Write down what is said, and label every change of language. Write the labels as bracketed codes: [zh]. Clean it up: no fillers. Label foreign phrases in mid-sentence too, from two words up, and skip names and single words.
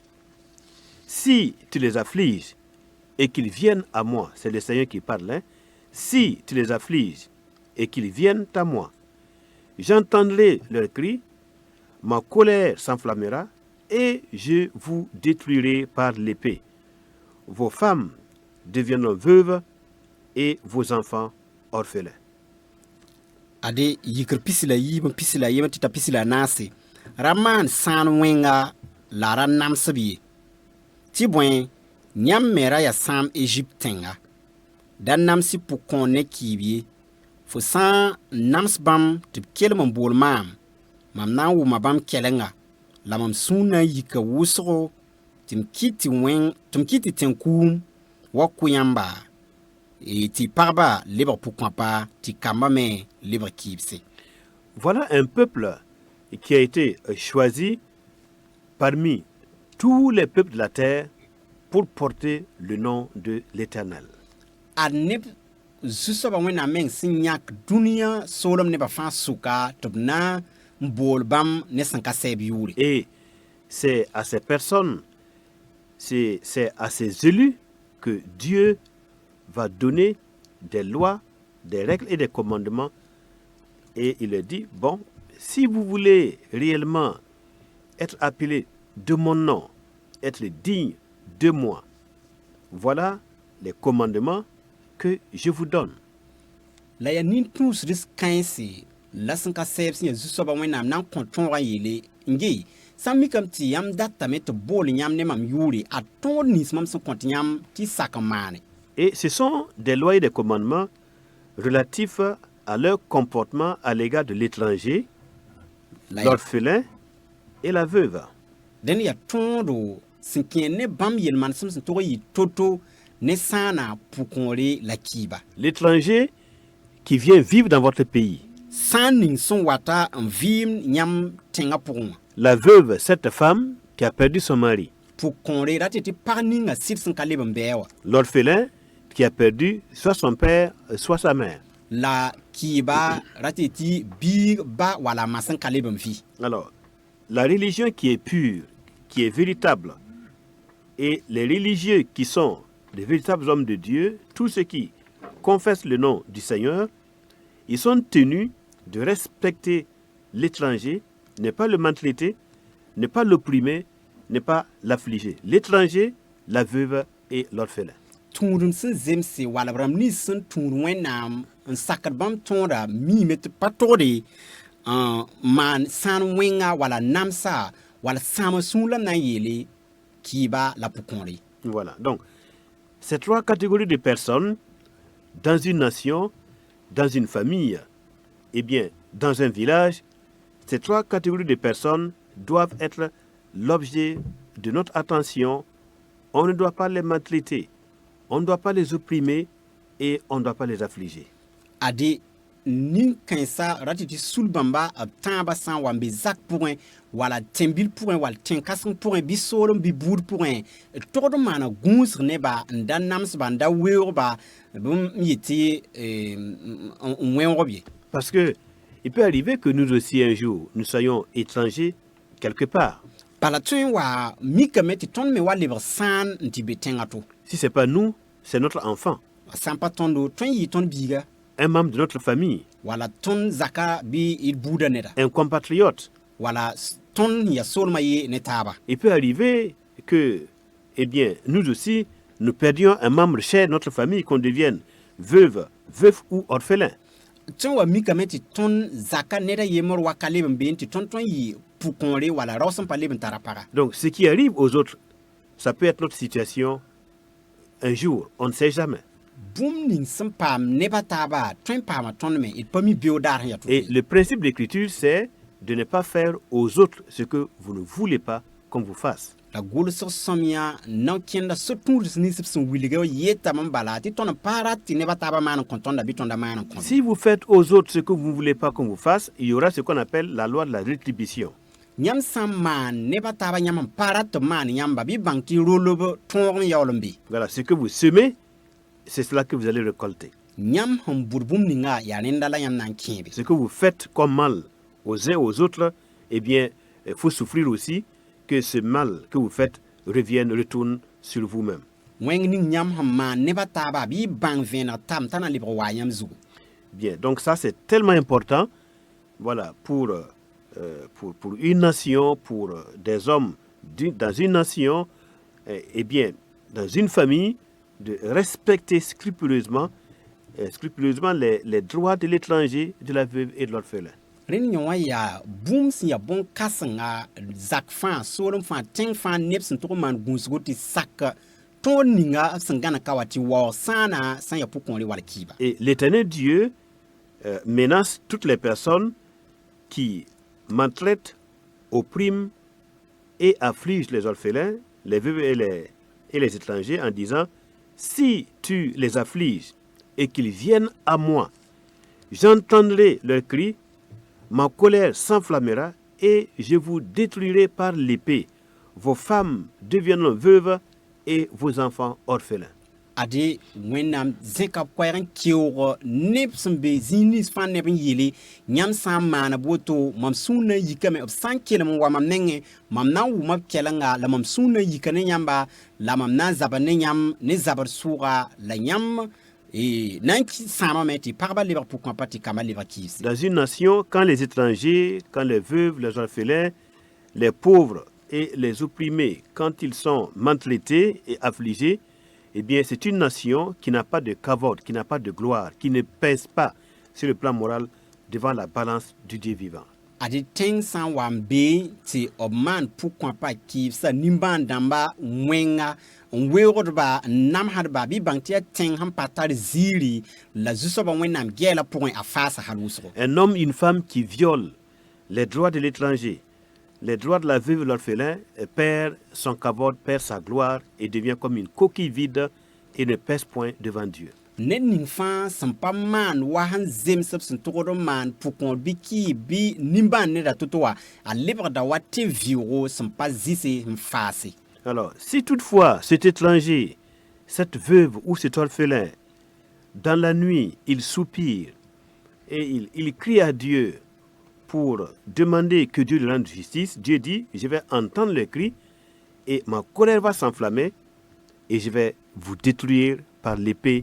[fr] Si tu les affliges et qu'ils viennent à moi, c'est le Seigneur qui parle, hein, si tu les affliges et qu'ils viennent à moi, j'entendrai leurs cris, ma colère s'enflammera et je vous détruirai par l'épée. Vos femmes deviendront veuves et vos enfants orphelins. » [mos] Ade yikr pisi la yiib n pisi la yem tɩ t'a pisi la naase ra maan sãan wẽnga la ra namsb ye tɩ bõe yãmb me ra ya sãam Égypte tẽnga da namsy pʋg-kõor ne kiib ye fo sã n nams bãmb tɩ b kelm n bool maam na n wʋma bãmb kɛlenga la mam sũur na n yika wʋsgo tɩ m kɩt tɩ tẽn-kuum wa kʋ yãmba tɩ pagba lebg pʋg-kõapa tɩ kamba me lebg kiibse. [fr] Voilà un peuple qui a été choisi parmi tous les peuples de la terre pour porter le nom de l'Éternel. [mos] a neb zu-soaba wẽnnaam meng sẽn yãk dũniyã soolem nebã fãa sʋka tɩ b na n bool bãmb ne sẽn ka sɛɛb yʋʋre. [fr] Et c'est à ces personnes, c'est à ces élus que Dieu va donner des lois, des règles et des commandements. Et il leur dit, bon, si vous voulez réellement être appelé de mon nom, être digne de moi, voilà les commandements que je vous donne. [mos] La yaa nin-tũusds kãense la sẽn ka sɛɛb sẽn yaa zu-soabã wẽnnaam na n kõ tõogã yeele nge sã n mikame tɩ yãmb datame tɩ bool yãmb ne mam yʋʋre a tõod nins mam sẽn kõ tɩ yãmb tɩ y sak n maane. [fr] Et ce sont des lois et des commandements relatifs à leur comportement à l'égard de l'étranger, [mos] La yaa [fr] l'orphelin et la veuve. [mos] dẽnd yaa tõodo sẽn kẽer ne bãmb yel-manesem sẽn tog n yɩ to-to ne sãana pʋ-kõore la kiiba. [fr] L'étranger qui vient vivre dans votre pays, [mos] Sã n ning sẽn wata n vɩɩm yãmb tẽngã pʋgẽ wã. [fr] la veuve, cette femme qui a perdu son mari, [mos] Pʋ-kõore ra tɩ tɩ pag ninga sɩd sẽn ka leb n bɩa wã. [fr] l'orphelin qui a perdu soit son père, soit sa mère. [mos] La kiiba ra tɩ tɩ biig ba wala ma sẽn ka leb n vɩ. [fr] Alors, la religion qui est pure, qui est véritable, et les religieux qui sont des véritables hommes de Dieu, tous ceux qui confessent le nom du Seigneur, ils sont tenus de respecter l'étranger, ne pas le maltraiter, ne pas l'opprimer, ne pas l'affliger. L'étranger, la veuve et l'orphelin. [mos] Tũudum sẽn zemse wala b rãmb nins sẽn tũud wẽnnaam n sakd bãmb tõoda miime tɩ pa togde n maan sãan wẽnga wala namsa wala sãam sũur la na n yeele kiiba la pʋ-kõore. [fr] Voilà. Donc, ces trois catégories de personnes, dans une nation, dans une famille, et bien, dans un village, ces trois catégories de personnes doivent être l'objet de notre attention. On ne doit pas les maltraiter, on ne doit pas les opprimer et on ne doit pas les affliger. [mos] Ade nin-kãensa ra tɩ tɩ sul bãmba b tãabã sã n wa n be zak pʋgẽ wala tẽn-bil pʋgẽ wala tẽn-kãseng pʋgẽ bɩ soolem bɩ buud pʋgẽ d togd n maana gũusg nebã n da namsba n da weoogba bõn n yetɩ n wẽoogb ye. [fr] Parce que il peut arriver que nous aussi un jour, nous soyons étrangers quelque part. [mos] Bala tõe n wa mikame tɩ tõnd me wa lebg sãan n tɩ be tẽngã to. [fr] Si ce n'est pas nous, c'est notre enfant, [mos] Sã n pa tõndo tõe n yɩ tõnd biiga [fr] un membre de notre famille, [mos] wala tõnd zaka bɩ d buudã neda [fr] un compatriote. [mos] wala tõnd n ya soolmã ye ne taaba. [fr] Il peut arriver que, eh bien, nous aussi, nous perdions un membre cher de notre famille, qu'on devienne veuve ou orphelin. [mos] Tõe n wa mikame tɩ tõnd zaka neda yembr wa ka leb n been tɩ tõnd tõe n yɩ pʋ-kõore wala rao sẽn pa leb n tara paga. [fr] Donc, ce qui arrive aux autres, ça peut être notre situation un jour, on ne sait jamais. [mos] Bũmb ning sẽn paam nebã taaba tõe n paama tõnd me d pa mi beoog daar sẽn ya tʋ. [fr] Et le principe de l'écriture, c'est de ne pas faire aux autres ce que vous ne voulez pas qu'on vous fasse. [mos] La gʋlsg sõmyã n na n kẽnda so-tũuds nins b sẽn wilga yetame n bala tɩ tõnd n paara tɩ nebã taaba maan n kõ tõnda bɩ tõnda maan n kõ. [fr] Si vous faites aux autres ce que vous ne voulez pas qu'on vous fasse, il y aura ce qu'on appelle la loi de la rétribution. [mos] Yãmb sã n maan nebã taaba yãmb n paara tɩ b maan yãmba bɩ bãng tɩ rolb tõog n yaool n be. [fr] Voilà, ce que vous semez, c'est cela que vous allez récolter. [mos] Yãmb sẽn bʋd bũmb ninga yaa rẽnda la yãmb na n kẽebe. [fr] Ce que vous faites comme mal aux uns aux autres, eh bien, il faut souffrir aussi que ce mal que vous faites retourne sur vous-même. [mos] Wẽng ning yãmb sẽn maan nebã taaba bɩ bãng vẽeneg tam t'a na lebg waa yãmb zugu. [fr] Bien, donc ça c'est tellement important, voilà, pour une nation, pour des hommes dans une nation, et bien, dans une famille, de respecter scrupuleusement les droits de l'étranger, de la veuve et de l'orphelin. [mos] Rẽnd yõ wã yaa bũmb sẽn yaa bõn-kãsenga zak fãa soolem fãa tẽng fãa neb sẽn tʋg n maan gũusgo tɩ sak tõod ninga b sẽn gãna ka wa tɩ waoog sãana sã n yaa pʋ-kõore wall kiiba. [fr] Et l'Éternel Dieu menace toutes les personnes qui maltraitent, oppriment et affligent les orphelins, les veuves et les étrangers en disant: si tu les affliges et qu'ils viennent à moi, j'entendrai leurs cris, ma colère s'enflammera et je vous détruirai par l'épée. vos femmes deviendront veuves et vos enfants orphelins. [mos] ade wẽnnaam zẽka koɛɛg n keoog neb sẽn be zĩig nins fãa neb n yeele yãmb sã n maana b woto mam sũur na n yikame b sã n kelem n wa mam nengẽ mam na n wʋma b kɛlenga la mam sũur na n yika ne yãmba la mam na n zabr ne yãmb ne zabr sʋʋga la yãmb na n sãamame tɩ pagba lebg pʋg-kõapã tɩ kambã lebg kiibse. [fr] Dans une nation, quand les étrangers, quand les veuves, les orphelins, les pauvres et les opprimés, quand ils sont maltraités et affligés, eh bien, c'est une nation qui n'a pas de kavod, qui n'a pas de gloire, qui ne pèse pas sur le plan moral devant la balance du Dieu vivant. [mos] ade tẽng sã n wa n be tɩ b maan pʋg-kõapã kiibsa nimbãan-dãmba wẽnga n weoogdba n namsdba bɩ bãng tɩ yaa tẽng sẽn pa tar ziiri la zu-soabã wẽnnaam gɛɛla pʋgẽ a faasa hal wʋsgo. [fr] Un homme, une femme qui viole les droits de l'étranger, les droits de la veuve et l'orphelin, perd son kavod, perd sa gloire et devient comme une coquille vide et ne pèse point devant Dieu. [mos] ned ning fãa sẽn pa maan wa sẽn zems b sẽn togd n maan pʋgõor bɩ kɩɩb bɩ nimbãan neda to-to wa a lebgda wa tɩ vɩoogo sẽn pa zɩse n faase. [fr] Alors, si toutefois cet étranger, cette veuve ou cet orphelin, dans la nuit, il soupire et il crie à Dieu pour demander que Dieu lui rende justice, Dieu dit, je vais entendre le cri et ma colère va s'enflammer et je vais vous détruire par l'épée.